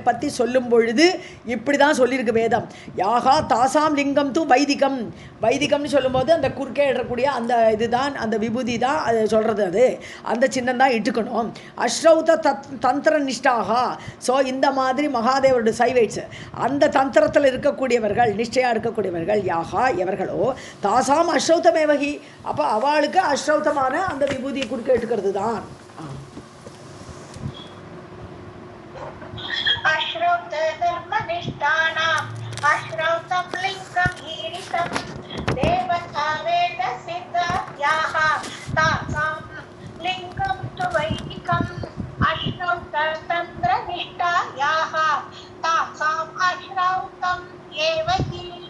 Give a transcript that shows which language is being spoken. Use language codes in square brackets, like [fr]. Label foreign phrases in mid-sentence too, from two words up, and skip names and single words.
[ta] பற்றி சொல்லும் பொழுது இப்படி தான் சொல்லியிருக்கு வேதம் [sa] याः तासां लिङ्गं तु [ta] வைதிகம்னு சொல்லும்போது அந்த குறுக்கே இடக்கூடிய அந்த இதுதான் அந்த விபூதி தான் அது சொல்கிறது அது அந்த சின்னம் தான் இட்டுக்கணும் [sa] अश्रौत तन्त्र निष्ठाः [ta] ஸோ இந்த மாதிரி மகாதேவருடைய சைவைட்ஸ் அந்த தந்திரத்தில் இருக்கக்கூடியவர்கள் நிஷ்டையாக இருக்கக்கூடியவர்கள் யாகா எவர்களோ [sa] तासाम् अश्रौतमेवहि [ta] அப்போ அவளுக்கு அஸ்ரௌத்தமான அந்த விபூதியை குறுக்கே இட்டுக்கிறது தான் [sa] अश्रौतं लिङ्गं ईरितं देवता वेदसिद्धायाः तासां लिङ्गं तु वैदिकम् अश्रौततन्त्रनिष्ठायाः तासाम् अश्रौतम् एव हि